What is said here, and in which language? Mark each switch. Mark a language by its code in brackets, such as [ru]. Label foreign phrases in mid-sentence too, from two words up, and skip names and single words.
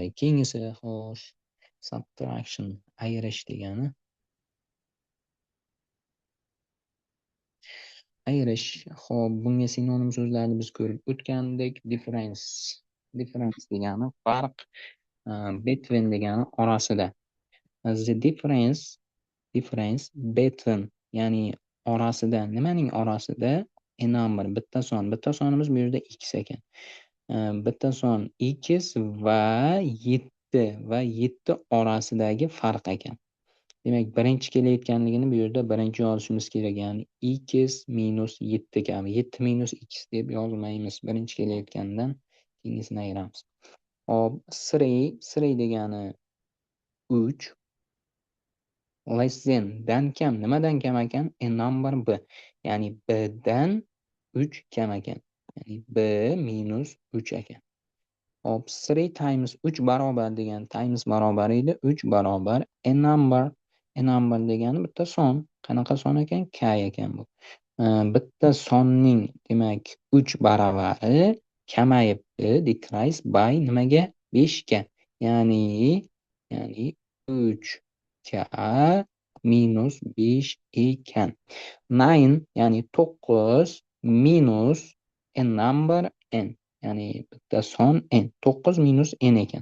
[uz] Keyingisi, xo'sh, subtraction, ayirish degani. Ayirish. Xo'p, bunga sinonim so'zlarni biz ko'rib o'tgandik. Difference. Difference degani farq. Between degani orasida. [en] The difference between [uz] ya'ni orasida. Nimaning orasida? [en] A number [uz] bitta son. Bitta sonimiz bu yerda x ekan. Bitta son x va 7 va 7 orasidagi farq ekan. Demak, birinchi kelayotganligini bu yerda birinchi yozishimiz kerak. Ya'ni x minus 7 kabi. 7 minus x deb yozmaymiz. Birinchi kelayotgandan keyingisini ayiramiz. Hop, 3 degani 3. [en] Less than [uz] dan kam. Nimadan kam ekan? [en] A number [uz] b. Ya'ni b dan 3 kam ekan. Ya'ni b minus 3 ekan. Hop, 3 times 3 barobar degan times barobar edi. 3 barobar [en] a number. A number [uz] degani bitta son. Qanaqa son ekan? K ekan bu. Bitta sonning demak 3 baravari kamayibdi. [en] Decrease by [uz] nimaga? 5 ga. Ya'ni 3 k minus 5 ekan. 9 ya'ni 9 minus [en] a number [uz] n. Ya'ni bitta son n. 9 minus n ekan.